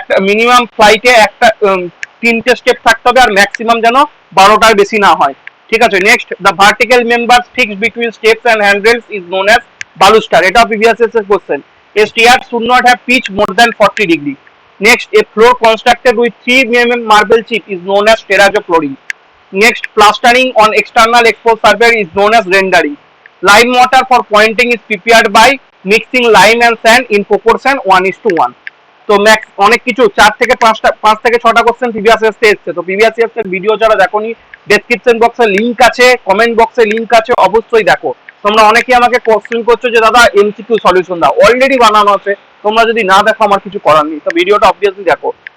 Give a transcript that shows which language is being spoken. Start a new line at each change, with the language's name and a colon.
Bangla: Minimum ফ্লাইটে একটা 3টে স্টেপ থাকতে হবে, আর ম্যাক্সিমাম যেন 12টার বেশি না হয়। ঠিক আছে।
English: Next, the vertical members fixed between steps and handrails is known as baluster.
Bangla: এটাও previous years এর question.
English: A stair should not have pitch more than 40 degree. Next, a floor constructed with 3 mm marble chip is known as terrazzo flooring. Next, plastering on external exposed surface is known as rendering. Lime mortar for pointing is prepared by mixing lime and sand in proportion 1:1.
Bangla: তো max অনেক কিছু 4 থেকে 5 থেকে 6টা question previous years এসেছে। তো previous years এর video যারা দেখোনি, ডেসক্রিপশন বক্সে লিংক আছে, কমেন্ট বক্সে লিংক আছে, অবশ্যই দেখো। তোমরা অনেকেই আমাকে কোশ্চেন করছো যে দাদা এমসিকিউ সলিউশন দাও, অলরেডি বানানো আছে, তোমরা যদি না দেখো আমার কিছু করার নেই, তো ভিডিওটা অবভিয়াসলি দেখো।